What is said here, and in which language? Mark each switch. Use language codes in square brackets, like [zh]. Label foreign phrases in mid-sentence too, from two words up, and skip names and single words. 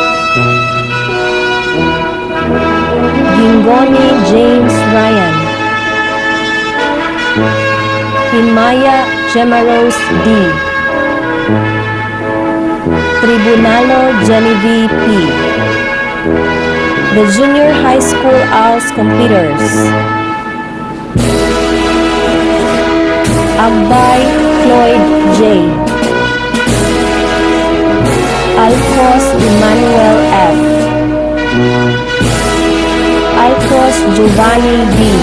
[en] Gingoni James Ryan. Himaya Gemaros D. Tribunalo Genevieve P. The Junior High School ALS Completers Agbay Floyd J. Alcos Emmanuel F. Alcos Giovanni B.